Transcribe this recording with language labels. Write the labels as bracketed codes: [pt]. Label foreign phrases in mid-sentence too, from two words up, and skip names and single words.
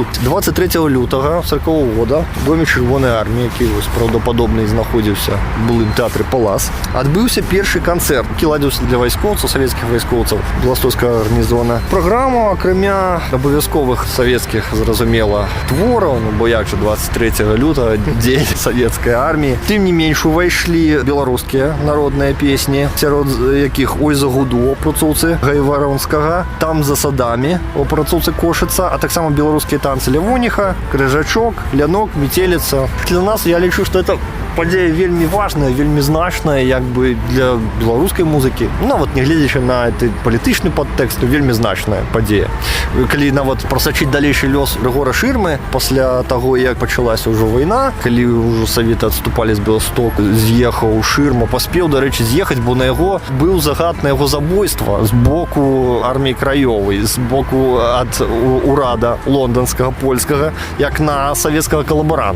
[uk] 23 лютого 40-го року в домі Червоної армії, який ось правдоподобний знаходився в булим театрі Палас, відбувся перший концерт, який ладився для військовців, совєтських військовців, Білостоцька організована програма, окрім обов'язкових совєтських, зрозуміло, творів, бо як же 23 лютого, День Совєтської армії. Тим не менш, увійшли білоруські народні пісні, серед яких «Ой за гуду» опрацовці Гайворонського, «Там за садами» опрацовці Кошица, а так само білоруські танці Левоніха, Крижачок, Лянок, Метелиця. Для нас, я лічу, що це [be] Падзея вельмі важная, вельмі значная як бы для беларускай музыкі. Ну вот не гледзячы на гэты палітычны падтэкст, вельмі значная падзея. Калі нават прасачыць далейшы лёс Рыгора Шырмы пасля таго, як пачалася ўжо вайна, калі ўжо саветы адступалі з Беластоку, з'ехаў Шырма, паспеў, дарэчы, з'ехаць, бо на яго быў загад на яго забойства з боку арміі краёвай, з боку ад урада лонданскага, польскага, як на савецкага калабаранта.